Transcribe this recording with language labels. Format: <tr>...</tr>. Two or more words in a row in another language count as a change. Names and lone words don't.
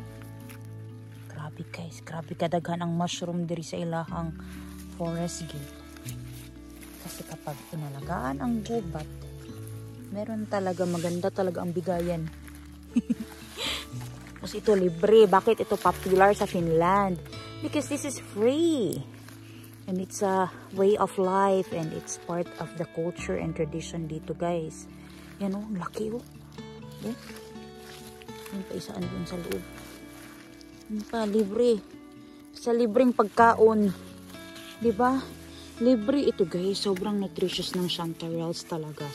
<ceb>Grabe guys. Grabe kadaghan ang mushroom diri sa ilahang forest gate.</ceb> <tl>Kasi kapag inalagaan ang gubat, meron talaga maganda talaga ang bigayan. Kasi ito libre. Bakit ito popular sa Finland?</tl> <en>Because this is free. And it's a way of life and it's part of the culture and tradition dito guys.</en> <tl>Yan o, laki o. Yan. Yan pa isaan dun sa loob. Yan pa, libre. Sa libreng pagkaon. Diba? Libre ito guys. Sobrang nutritious ng chanterelles talaga.</tl>